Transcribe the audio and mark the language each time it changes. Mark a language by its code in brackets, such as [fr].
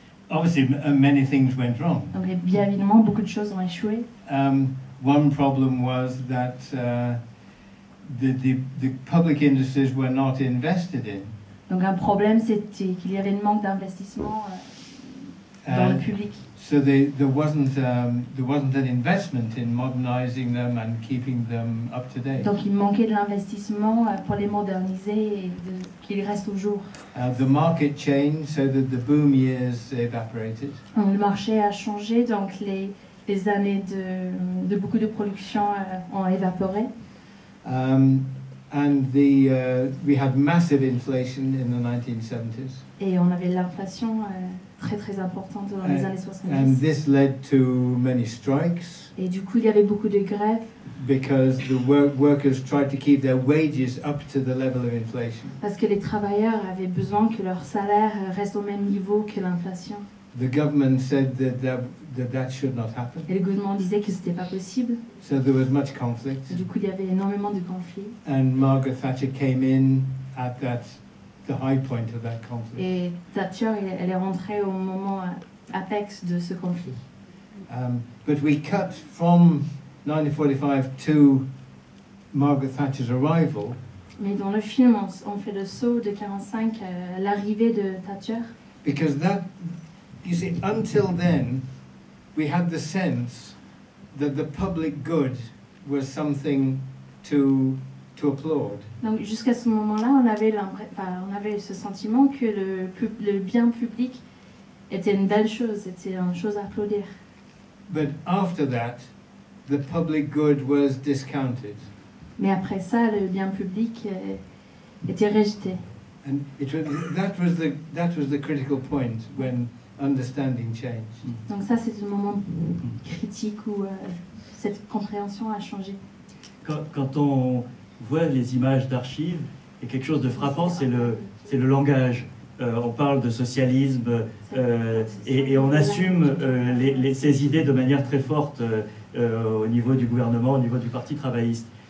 [en] Obviously many things went wrong. [fr] Donc bien évidemment, beaucoup de choses ont échoué. [en] One problem was that the public industries were not invested in. [fr] Donc un problème, c'était qu'il y avait un manque d'investissement dans le public. [en] So there wasn't an investment in modernizing them and keeping them up to date. [fr] Donc il manquait de l'investissement pour les moderniser et qu'ils restent au jour. [en] The market changed so that the boom years evaporated. [fr] Donc, le marché a changé, donc les années de beaucoup de production ont évaporé. [en] And we had massive inflation in the 1970s. [fr] Et on avait l'inflation très très importante dans les années [en] And [fr] 70. [en] this led to many strikes [fr] Et du coup, il y avait beaucoup de grèves [en] because the workers tried to keep their wages up to the level of inflation. [fr] parce que les travailleurs avaient besoin que leur salaire reste au même niveau que l'inflation. [en] The government said that should not happen. [fr] Et le gouvernement disait que c'était pas possible. [en] So there was much conflict. [fr] Et du coup, il y avait énormément de conflits. [en] And Margaret Thatcher came in at the high point of that conflict. [fr] Et Thatcher, elle est rentrée au moment apex de ce conflit. [en] But we cut from 1945 to Margaret Thatcher's arrival. [fr] Mais dans le film, on fait le saut de 1945 à l'arrivée de Thatcher. [en] Because that, you see, until then, we had the sense that the public good was something to applaud. [fr] Donc jusqu'à ce moment-là, on avait ce sentiment que le bien public était une belle chose, c'était une chose à applaudir. [en] But after that, the public good was discounted. [fr] Mais après ça, le bien public était rejeté. [en] And that was the critical point when understanding changed. [fr] Donc ça, c'est un moment critique où cette compréhension a changé. Quand on voit les images d'archives, il y a quelque chose de frappant, c'est le langage. On parle de socialisme et on assume ces idées de manière très forte au niveau du gouvernement, au niveau du Parti travailliste.